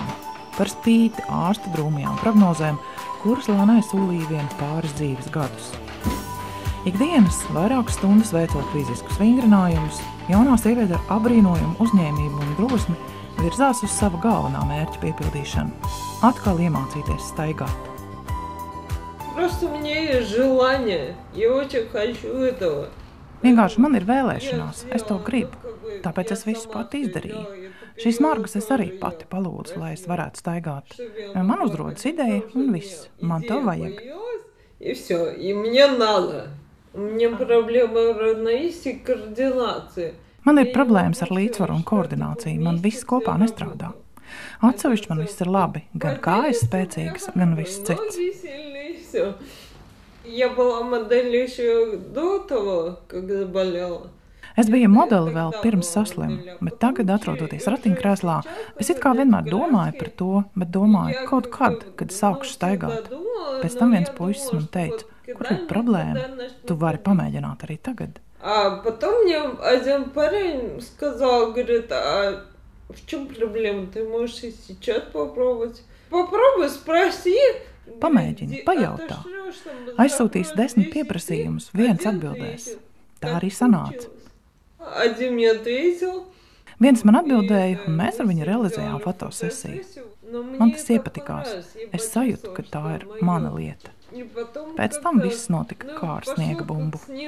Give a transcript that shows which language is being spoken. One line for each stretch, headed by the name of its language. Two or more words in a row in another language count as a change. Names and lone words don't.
Latvian: Par spīti ārsta drūmajām prognozēm, kuras Lānai solīja vien pāris dzīves gadus. Ikdienas vairākas stundas veicot fiziskus vingrinājumus, jaunā sieviete ar abrīnojumu, uzņēmību un drosmi virzās uz sava galvenā mērķa piepildīšanu – atkal iemācīties staigāt.
Russian: Просто у меня есть желание, я очень хочу этого.
Latvian: Vienkārši man ir vēlēšanās, es to gribu, tāpēc es visu pati izdarīju. Šīs margas es arī pati palūdzu, lai es varētu staigāt. Man uzrodas ideja un viss, man to vajag.
Russian: И всё, и мне надо. У меня проблема равновесия и координации.
Latvian: Man ir problēmas ar līdzsvaru un koordināciju, man viss kopā nestrādā. Atsevišķi man viss ir labi, gan kājas spēcīgas, gan viss cits.
Russian: Я была моделью еще до того, когда болела.
Latvian: Es biju modeli vēl pirms saslimu, bet tagad, atrodoties ratiņkrēslā, es it kā vienmēr domāju par to, bet domāju kaut kad, kad sākšu staigāt. Pēc tam viens puisis man teica, kur ir problēma, tu vari pamēģināt arī tagad.
Russian: А потом мне один парень сказал, говорит, а в чем проблема? Ты можешь и сейчас попробовать. Попробуй, спроси.
Latvian: Pamēģini, pajautā. Aizsūtīs 10 pieprasījumus, viens atbildēs. Tā arī sanāca. Viens man atbildēja, un mēs ar viņu realizējām fotosesiju. Man tas iepatikās. Es sajūtu, ka tā ir mana lieta. Pēc tam viss notika kā ar sniega bumbu.